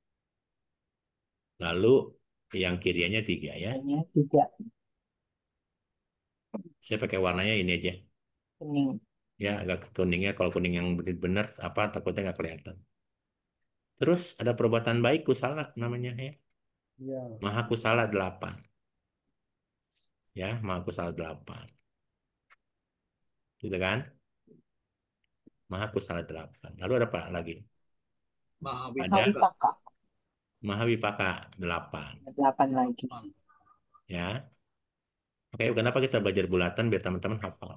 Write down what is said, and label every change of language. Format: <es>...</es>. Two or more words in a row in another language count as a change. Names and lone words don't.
<id>Lalu yang kirinya 3 ya. Hanya 3. Saya pakai warnanya ini aja. Kuning. Ya, agak kuningnya. Kalau kuning yang benar apa takutnya nggak kelihatan. Terus ada perbuatan baik kusala namanya ya. Iya.</id> <pi>Maha kusala</pi> <id>8. Ya,</id> <pi>maha kusala</pi> <id>8. Gitu kan?</id> <pi>Maha kusala</pi> <id>8. Lalu ada apa lagi? Ada Mahawipaka.</id> <pi>maha wipaka 8.</pi> <id>Ada 8 lagi. Ya. Oke, kenapa kita belajar bulatan biar teman-teman hafal.</id>